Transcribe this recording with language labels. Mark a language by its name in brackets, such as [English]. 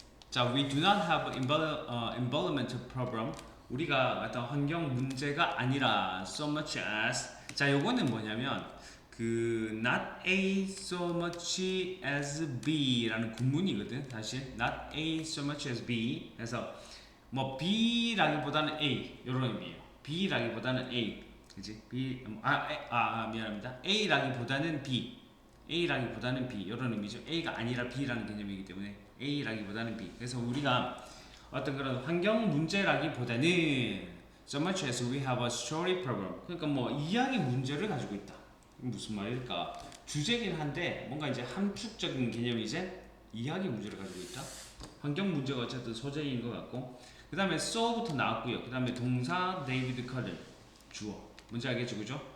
[English] 자, we do not have environmental problem. [Korean] 우리가 어떤 환경 문제가 아니라 [English] so much as. [Korean] 자, 요거는 뭐냐면 그 [English] not A so much as B [Korean] 라는 구문이거든. 다시 [English] not A so much as B. [Korean] 그래서 뭐 B라기보다는 A 이런 의미예요. B라기보다는 A. 그지? B 미안합니다. A라기보다는 B. A라기보다는 B 이런 의미죠. A가 아니라 B라는 개념이기 때문에 A라기보다는 B. 그래서 우리가 어떤 그런 환경 문제라기보다는 [English] so much as we have a story problem. [Korean] 그러니까 뭐 이야기 문제를 가지고 있다. 무슨 말일까? 주제긴 한데 뭔가 이제 함축적인 개념이 이제 이야기 문제를 가지고 있다. 환경 문제가 어쨌든 소재인 것 같고 그 다음에 so부터 나왔고요. 그 다음에 동사 데이비드 커든 주어 뭔지 알겠죠, 그죠?